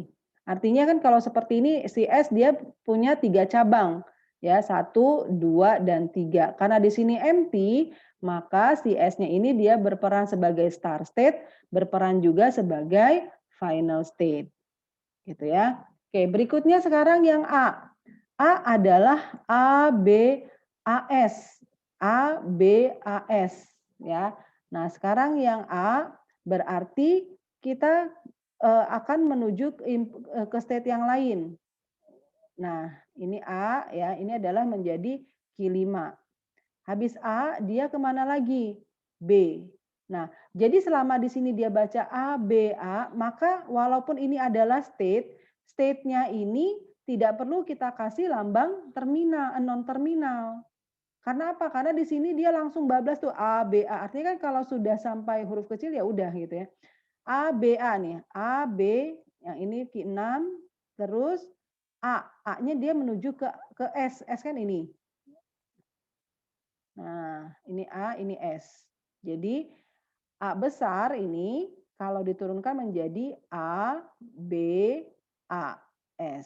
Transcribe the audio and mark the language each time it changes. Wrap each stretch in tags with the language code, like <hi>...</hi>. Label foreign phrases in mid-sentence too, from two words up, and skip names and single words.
<id>Artinya kan kalau seperti ini si S dia punya 3 cabang. Ya, 1, 2, dan 3. Karena di sini empty, maka si S-nya ini dia berperan sebagai</id> <en>start state,</en> <id>berperan juga sebagai</id> <en>final state.</en> <id>Gitu ya. Oke, berikutnya sekarang yang A. A adalah A, B, AS. A, B, AS. Ya. Nah, sekarang yang A berarti kita akan menuju ke state yang lain. Nah, ini A ya, ini adalah menjadi Q5. Habis A, dia kemana lagi? B. Nah, jadi selama di sini dia baca A, B, A, maka walaupun ini adalah state-nya ini tidak perlu kita kasih lambang terminal, non terminal. Karena apa? Karena di sini dia langsung bablas tuh A, B, A. Artinya kan kalau sudah sampai huruf kecil ya udah gitu ya. A, B, A nih. A, B, yang ini Q6, terus A. A-nya dia menuju ke S. S kan ini. Nah, ini A, ini S. Jadi A besar ini kalau diturunkan menjadi A, B, A, S.</id>